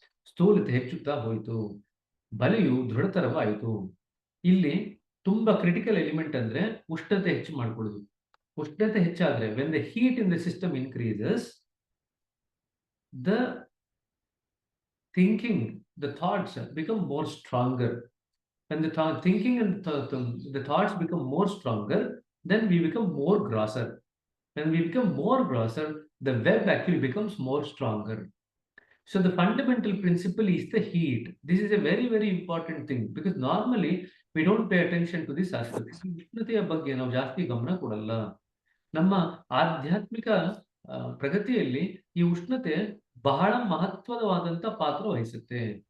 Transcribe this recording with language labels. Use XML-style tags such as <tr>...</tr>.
<kn>ಸ್ಥೂಲತೆ ಹೆಚ್ಚುತ್ತಾ ಹೋಯಿತು. ಬಲೆಯು ದೃಢತರವಾಯಿತು. ಇಲ್ಲಿ ತುಂಬಾ ಕ್ರಿಟಿಕಲ್ ಎಲಿಮೆಂಟ್ ಅಂದ್ರೆ ಉಷ್ಣತೆ ಹೆಚ್ಚು ಮಾಡ್ಕೊಳ್ಳೋದು. ಉಷ್ಣತೆ ಹೆಚ್ಚಾದ್ರೆ</kn> <en>When the heat in the system increases, the thinking, the thoughts become more stronger. When the thinking and the thoughts become more stronger, then we become more grosser. When we become more grosser, the web actually becomes more stronger. So the fundamental principle is the heat. This is a very, very important thing because normally we don't pay attention to this aspect.</en> <kn>ಉಷ್ಣತೆಯ ಬಗ್ಗೆ ನಾವು ಜಾಸ್ತಿ ಗಮನ ಕೊಡಲ್ಲ. ನಮ್ಮ ಆಧ್ಯಾತ್ಮಿಕ ಪ್ರಗತಿಯಲ್ಲಿ ಈ ಉಷ್ಣತೆ ಬಹಳ ಮಹತ್ವವಾದಂತ ಪಾತ್ರ ವಹಿಸುತ್ತೆ.</kn>